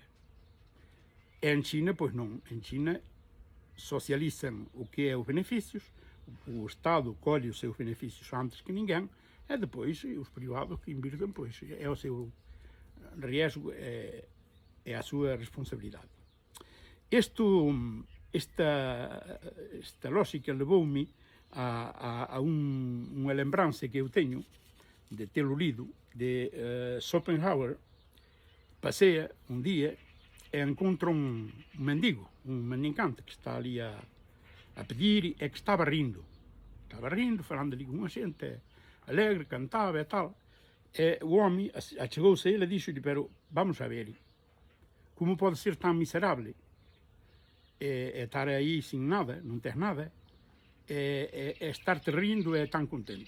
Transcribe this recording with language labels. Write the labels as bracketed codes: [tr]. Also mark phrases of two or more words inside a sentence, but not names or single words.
[gl] E en China, pois non, en China socializan o que é os beneficios, o Estado colle os seus beneficios antes que ninguén, e depois os privados que invirten, pois é o seu riesgo, é a súa responsabilidade. Esta lógica levoume a unha lembranza que eu teño de telo lido de Schopenhauer, [pt] passeia um dia e encontra um mendigo, um mendicante que está ali a pedir, e que estava rindo, falando ali com a gente, alegre, cantava e tal. E o homem achegou-se a ele e disse-lhe: pero [es] vamos a ver, [pt] como pode ser tão miserável e estar aí sem nada, não ter nada, e estar-te rindo e tão contente?